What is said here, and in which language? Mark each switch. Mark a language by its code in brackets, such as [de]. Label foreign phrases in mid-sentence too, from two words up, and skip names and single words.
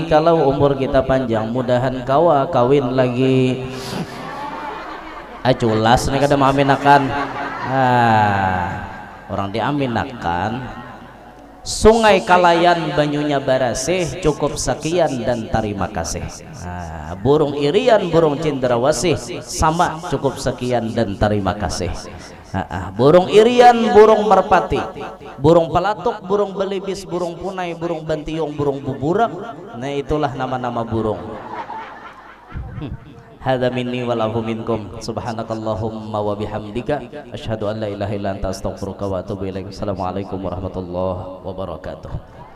[id] Kalau umur kita panjang mudahan kawin lagi. [bjn] Culas nih kada mengaminakan. Orang diaminakan. [id] Sungai Kalayan [bjn] banyunya barasih, [id] cukup sekian dan terima kasih. Burung irian, burung cendrawasih, sama cukup sekian dan terima kasih. Burung irian, burung merpati, burung pelatuk, burung belibis, burung punai, burung bantiung, burung buburak. Nah itulah nama-nama burung. [ar] هذا مني وله منكم. سبحانك اللهم وبحمدك أشهد أن لا إله إلا أنت أستغفرك وأتوب إليك. السلام عليكم ورحمة الله وبركاته.